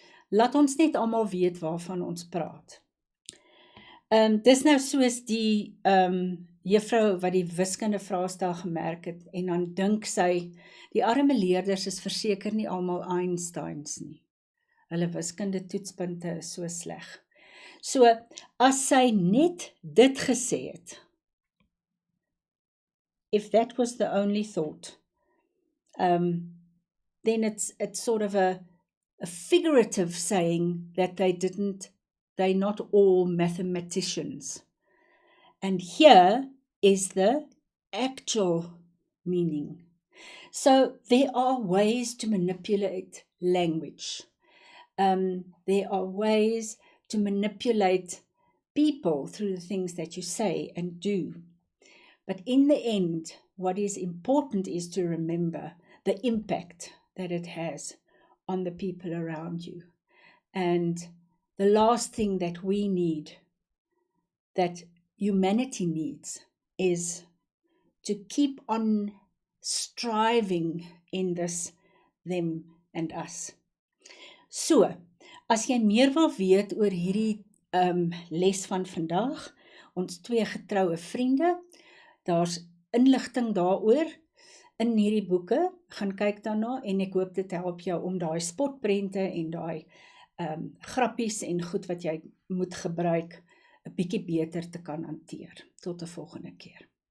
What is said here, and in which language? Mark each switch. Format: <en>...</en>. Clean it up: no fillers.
<af>Laat ons net almal weet waarvan ons praat. Dis nou soos die juffrou wat die wiskunde vraestel gemerk het en dan dink sy, die arme leerders is verseker nie almal Einsteins nie. Hulle wiskunde toetspunte is so sleg. So, as sy net dit gesê het,</af> <en>if that was the only thought, then it's sort of a figurative saying that they're not all mathematicians. And here is the actual meaning. So there are ways to manipulate language. There are ways to manipulate people through the things that you say and do. But in the end, what is important is to remember the impact that it has on the people around you. And the last thing that we need, that humanity needs, is to keep on striving in this them and us.</en> <af>So, as jy meer wil weet oor hierdie les van vandag, ons 2 getroue vriende, daar's inligting daaroor in hierdie boeke, gaan kyk daarna en ek hoop dit help jou om daai spotprente en daai grappies en goed wat jy moet gebruik 'n bietjie beter te kan hanteer. Tot 'n volgende keer.</af>